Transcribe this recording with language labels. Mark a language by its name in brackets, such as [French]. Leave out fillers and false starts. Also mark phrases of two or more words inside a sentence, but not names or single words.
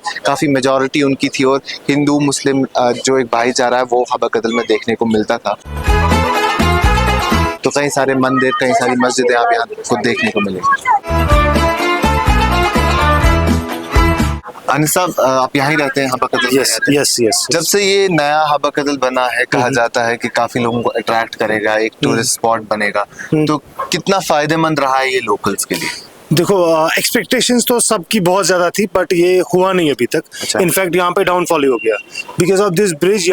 [Urdu] کافی میجورٹی ان کی تھی, اور ہندو مسلم جو ایک بھائی چارہ ہے وہ حبہ کدل میں دیکھنے کو ملتا تھا. تو کئی سارے مندر, کئی ساری مسجدیں آپ یہاں کو دیکھنے کو ملیں. انس صاحب آپ یہاں ہی رہتے ہیں حبہ کدل؟ یس. جب سے یہ نیا حبہ کدل بنا ہے, کہا جاتا ہے کہ کافی لوگوں کو اٹریکٹ کرے گا, ایک ٹورسٹ اسپاٹ بنے گا, تو کتنا فائدہ مند رہا ہے یہ لوکلز کے لیے؟ دیکھو ایکسپیکٹیشنز تو سب کی بہت زیادہ تھی, بٹ یہ ہوا نہیں ابھی تک. انفیکٹ یہاں پہ ڈاؤن فال ہی ہو گیا [English] because of this bridge.